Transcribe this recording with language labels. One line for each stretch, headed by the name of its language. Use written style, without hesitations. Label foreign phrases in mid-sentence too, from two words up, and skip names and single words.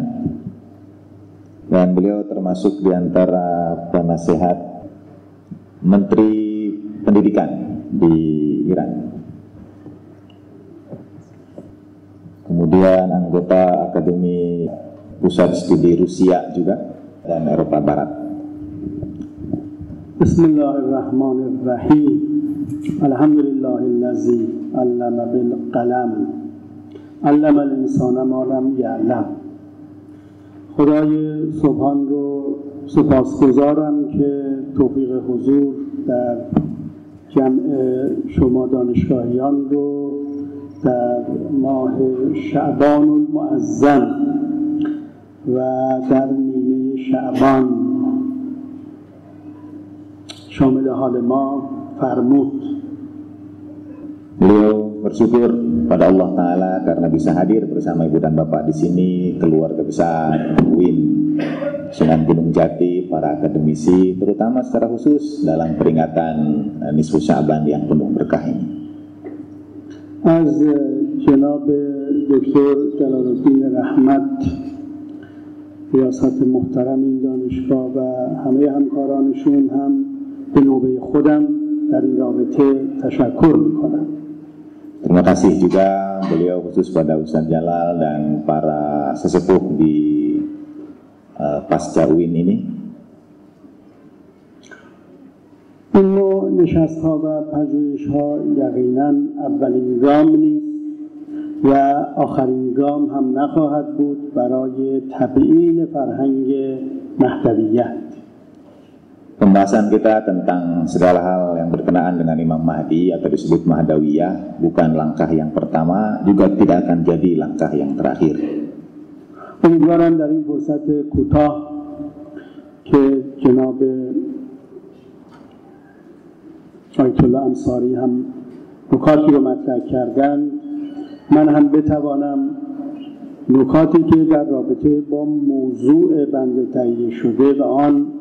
Indonesian: Dan beliau termasuk di antara penasehat Menteri Pendidikan di Iran. Kemudian anggota Akademi Pusat Studi Rusia juga dan Eropa Barat.
Arabic: بسم الله الرحمن الرحيم. الحمد لله الذي علم بالقلم. علم الإنسان ما لم يعلم.
Persian: خدای سبحان رو سپاسگزارم که توفیق حضور در جمع شما دانشگاهیان رو در ماه شعبان المعظم و در نیمه شعبان شامل حال ما فرمود.
Indonesian: Beliau bersyukur pada Allah Ta'ala karena bisa hadir bersama Ibu dan Bapak di sini, keluarga besar UIN Sunan Gunung Jati, para akademisi, terutama secara khusus dalam peringatan Nisfu Sya'ban yang penuh berkah ini.
Persian: از جناب دکتر جلال الدین رحمت ریاست محترم این دانشگاه و همه همکارانشون هم به نوبه خودم در این رابطه تشکر میکنم.
Indonesian: Terima kasih juga beliau khusus pada Ustaz Jalal dan para sesepuh di pasca UIN ini.
Persian: این نوع نشست‌ها و پژوهش‌ها یقیناً اولین گام نیست و آخرین گام هم نخواهد بود برای تبیین فرهنگ مهدویت.
Indonesian: Pembahasan kita tentang segala hal yang berkenaan dengan Imam Mahdi atau disebut Mahdawiyah bukan langkah yang pertama, juga tidak akan jadi langkah yang terakhir.
Persian: امیدوارم در این فرصت کوتاه که جناب آیت الله انصاری هم نکاتی رو مطرح کردن، من هم بتوانم نکاتی که در رابطه با موضوع بنده تهیه شده و آن